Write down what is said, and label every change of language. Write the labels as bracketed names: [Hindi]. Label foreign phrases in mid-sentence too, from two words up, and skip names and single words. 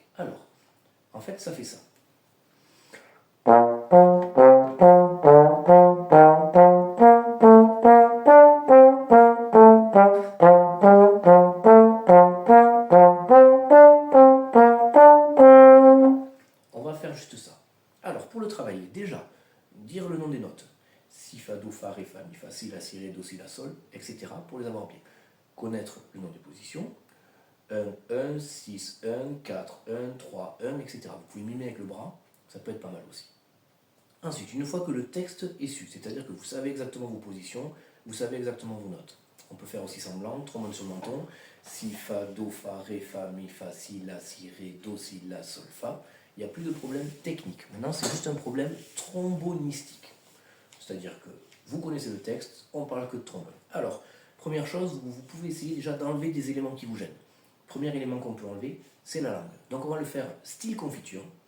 [French] Alors, en fait, ça fait ça. On va faire juste ça. Alors, pour le travailler, déjà, dire le nom des notes. Si, fa, do, fa, ré, fa, mi, fa, si, la, si, ré, do, si, la, sol, etc. pour les avoir bien. Connaître le nom des positions. 1, 1, 6, 1, 4, 1, 3, 1, etc. Vous pouvez mimer avec le bras, ça peut être pas mal aussi. Ensuite, une fois que le texte est su, c'est-à-dire que vous savez exactement vos positions, vous savez exactement vos notes. On peut faire aussi semblant, trombone sur le menton, si, fa, do, fa, ré, fa, mi, fa, si, la, si, ré, do, si, la, sol, fa. Il n'y a plus de problème technique. Maintenant, c'est juste un problème trombonistique. C'est-à-dire que vous connaissez le texte, on parle que de trombone. Alors, première chose, vous pouvez essayer déjà d'enlever des éléments qui vous gênent. Premier élément qu'on peut enlever, c'est la langue. Donc on va le faire style confiture.